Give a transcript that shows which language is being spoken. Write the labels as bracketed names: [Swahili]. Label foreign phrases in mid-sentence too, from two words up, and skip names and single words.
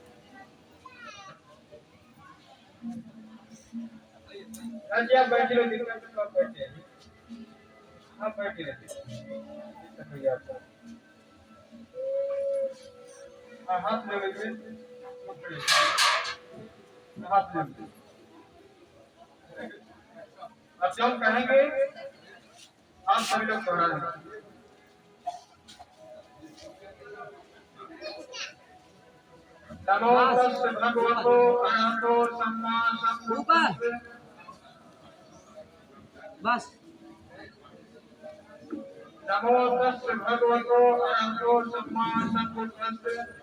[Hindi] आज आप बैठे लो, दिक्कत तो आप बैठे आप बैठे रहते आपको हाथ ले लीजिए, हाथ ले लीजिए। अब जब कहेंगे आप सभी लोग दोहरा लेंगे। [Pali] नमो तस्से भगवतो अरहतो सम्मा सम्बुद्धस्से। [Hindi] बस। [Pali] नमो तस्से भगवतो अरहतो सम्मा सम्बुद्धस्से।